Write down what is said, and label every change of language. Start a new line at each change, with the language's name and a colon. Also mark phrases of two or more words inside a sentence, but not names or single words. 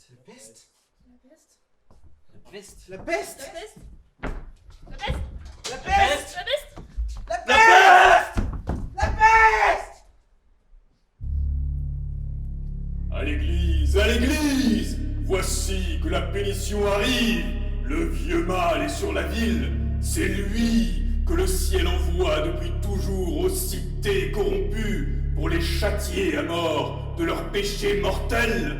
French: La peste. La peste. La peste. La peste. La peste. La peste. La peste. La peste. La peste. À l'église, à l'église! Voici que la pénition arrive! Le vieux mal est sur la ville, c'est lui que le ciel envoie depuis toujours aux cités corrompues pour les châtier à mort de leurs péchés mortels.